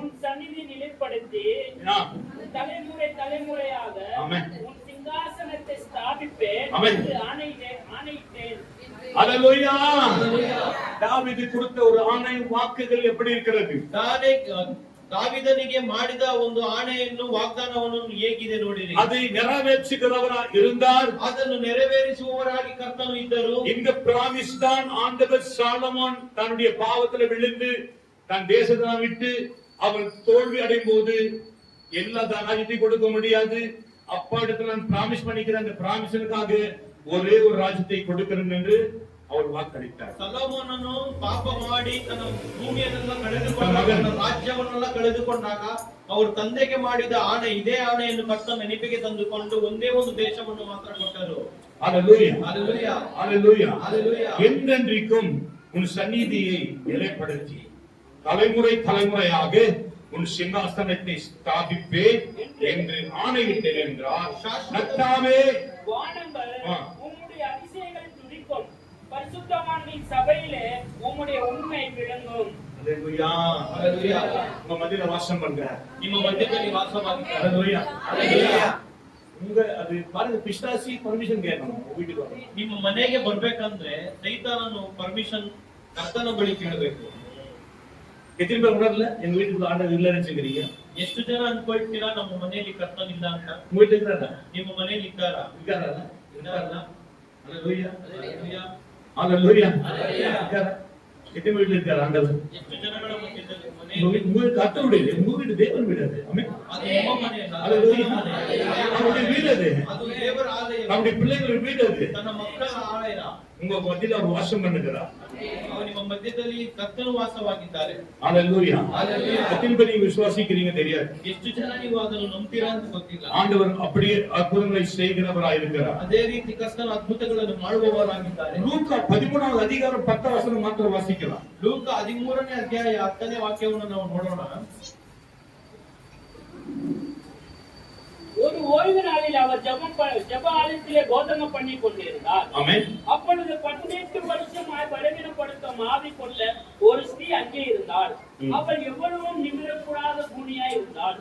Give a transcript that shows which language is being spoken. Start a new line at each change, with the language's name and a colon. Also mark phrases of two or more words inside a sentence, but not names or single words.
Tamil: உன் சந்நிதி நிலைப்படுத்தி தலைமுறையாக ஆமென். உன் சிங்காசனத்தை ஸ்தாபிப்பேன் ஆமென். என்று ஆணையிட்டேன். அல்லேலூயா. தாவீது கொடுத்த ஒரு ஆணை வாக்குகள் எப்படி இருக்கிறது?
Kannada: ದಾವೀದನಿಗೆ ಮಾಡಿದ ಒಂದು ಆಣೆಯನ್ನು ವಾಗ್ದಾನವನ್ನು ಹೇಗಿದೆ ನೋಡಿರಿ.
Tamil: அதை நிறைவேற்றுகிறவராய் இருந்தார்.
Kannada: ಅದನ್ನು ನೆರವೇರಿಸುವವರಾಗಿ ಕರ್ತನು ಇದ್ದರು.
Tamil: இந்த பிராமிஸ் தான் ஆண்டவர் சாலமோன் தன்னுடைய பாவத்துல விழுந்து தன் தேசத்தை விட்டு அவன் தோல்வி அடையும் போது எல்லா தாராயத்தையும் கொடுக்க முடியாது. அப்பா இடத்துல நான் பிராமிஸ் பண்ணிக்கிறேன், அந்த பிராமிஸனுக்காக ஒரே ஒரு ராஜ்யத்தை கொடுக்கிறேன் என்று அவர் வாக்களித்தார்.
Kannada: ಸೊಲೊಮೋನನು ಪಾಪ ಮಾಡಿ ತನ್ನ ಭೂಮಿಯನ್ನೆಲ್ಲ ಕಳೆದುಕೊಂಡಾಗ, ತನ್ನ ರಾಜ್ಯವನ್ನೆಲ್ಲ ಕಳೆದುಕೊಂಡಾಗ ಅವರು ತಂದೆಗೆ ಮಾಡಿದ ಆಣೆ, ಇದೇ ಆಣೆಯನ್ನು ಕರ್ತನ ನೆನಪಿಗೆ ತಂದುಕೊಂಡು ಒಂದೇ ಒಂದು ದೇಶವನ್ನು ಮಾತ್ರ ಕೊಟ್ಟರು.
Tamil: ஹல்லேலூயா, ஹல்லேலூயா, ஹல்லேலூயா, ஹல்லேலூயா. என்றென்றைக்கும் உன் சந்நிதியை நிலைப்படுத்தி தலைமுறை தலைமுறையாக உன் சிங்காசனத்தை ஸ்தாபிப்பேன் என்று ஆணையிட்டேன் என்றார். கர்த்தாவே, வானங்கள் ஆ. உம்முடைய அதிசயங்களை துதிக்கும், பரிசுத்தவான்களின் சபையிலே உம்முடைய உண்மை விளங்கும். ஹல்லேலூயா, ஹல்லேலூயா. உங்க மத்தியில வாசம் பண்ற,
Kannada: ನಿಮ್ಮ ಮಧ್ಯದಲ್ಲಿ ವಾಸವಾಗಿದ್ದಾರೆ.
Tamil: ஹல்லேலூயா, ஹல்லேலூயா. உங்க அது பாருங்க, பிசாசி பர்மிஷன் கேட்கணும் வீட்டுக்கு வர.
Kannada: ನಿಮ್ಮ ಮನೆಗೆ ಬರ್ಬೇಕಂದ್ರೆ ಸೈತಾನನು ಪರ್ಮಿಷನ್ ಕರ್ತನ ಬಳಿ ಕೇಳಬೇಕು.
Tamil: எத்தனை பேர் உணரல எங்க வீட்டுக்குள்ள ஆண்டவர் இல்லைன்னு சொல்றீங்க?
Kannada: ಎಷ್ಟು ಜನ ಅನ್ಕೊಳ್ತೀರಾ ನಮ್ಮ ಮನೆಯಲ್ಲಿ ಕರ್ತನಿಲ್ಲ ಅಂತ?
Tamil: உங்க வீட்டுல இருக்கிறாரா?
Kannada: ನಿಮ್ಮ ಮನೆಯಲ್ಲಿ ಇದ್ದಾರಾ?
Tamil: இருக்காரா?
Kannada: ಇದ್ದಾರಲ್ಲ?
Tamil: ஹல்லேலூயா,
Kannada: ಹಲ್ಲೆಲೂಯಾ.
Tamil: ஹல்லேலூயா. இருக்காரா? எத்தனை வீட்டுல இருக்காரு ஆண்டவர்?
Kannada: ಎಷ್ಟು ಜನಗಳ ಮಧ್ಯದಲ್ಲಿ
Tamil: உங்க
Kannada: ಮನೆಯಲ್ಲಿ?
Tamil: வீட்டு, உங்க வீட்டு கர்த்தர் வீடு, உங்க வீட்டு தேவன் வீடு அது. ஆமென்.
Kannada: ಅದು ನಿಮ್ಮ ಮನೆ ಅಲ್ಲ, ಅದು
Tamil: ஹல்லேலூயா.
Kannada: ದೇವರ ಮನೆ.
Tamil: அவருடைய வீடு அது.
Kannada: ಅದು ದೇವರ ಆಲಯ.
Tamil: நம்முடைய பிள்ளைகள் வீடு அது.
Kannada: ತನ್ನ ಮಕ್ಕಳ ಆಲಯ.
Tamil: உங்க மத்தியில அவர் வாசம் பண்ணுகிறார்.
Kannada: ಅವರು ನಿಮ್ಮ ಮಧ್ಯದಲ್ಲಿ ಕರ್ತನು ವಾಸವಾಗಿದ್ದಾರೆ.
Tamil: ஹல்லேலூயா. ஹல்லேலூயா. எத்தனை பேர் நீங்க விசுவாசிக்கிறீங்க தெரியாது.
Kannada: ಎಷ್ಟು ಜನ ನೀವು ಅದನ್ನು ನಂಬ್ತೀರಾ ಅಂತ ಗೊತ್ತಿಲ್ಲ.
Tamil: ஆண்டவர் அப்படியே அற்புதங்களை செய்கிறவராய் இருக்கிறார்.
Kannada: ಅದೇ ರೀತಿ ಕರ್ತನ ಅದ್ಭುತಗಳನ್ನು ಮಾಡುವವರಾಗಿದ್ದಾರೆ.
Tamil: லூக்கா 13வது அதிகாரம் 10 வசனம் மாத்திரம் வாசிக்கலாம்.
Kannada: ಲೂಕ 13ನೇ ಅಧ್ಯಾಯ 10ನೇ ವಾಕ್ಯವನ್ನು ನಾವು ನೋಡೋಣ.
Tamil: ஒரு ஓய்வு நாளில் அவர் ஜெப ஆலயத்திலே போதனை பண்ணி கொண்டிருந்தார். ஆமென். அப்பொழுது 18 வருஷமாய் பலவீனப்படுத்தும் ஆவி கொண்ட ஒரு ஸ்திரீ அங்கே இருந்தாள். அவள் எவ்வளவும் நிமிரக்கூடாத கூனியாய் இருந்தாள்.